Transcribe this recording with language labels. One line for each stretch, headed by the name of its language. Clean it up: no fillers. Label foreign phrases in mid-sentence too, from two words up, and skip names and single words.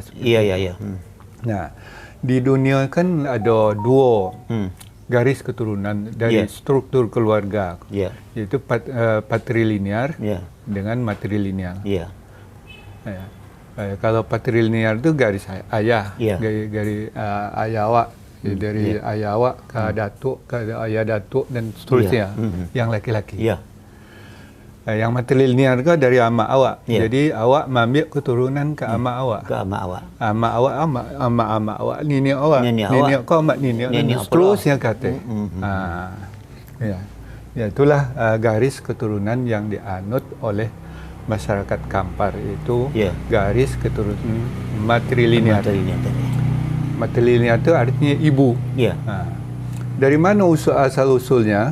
Indonesian: Nah, di dunia kan ada dua garis keturunan dari struktur keluarga, yaitu patrilinear dengan matrilinear. Kalau patrilinear itu garis ayah, garis ayah awak, dari ayah awak ke datuk, ke ayah datuk dan seterusnya, yang laki-laki. Yang matrilinear itu dari amak awak, jadi awak mengambil keturunan ke amak awak. Amak awak, amak awak, nenek awak, nenek kau amak nenek, dan seterusnya kata. Itulah garis keturunan yang dianut oleh masyarakat Kampar itu, garis keturunan matrilinear. Matrilinear itu artinya ibu. Dari mana asal usulnya?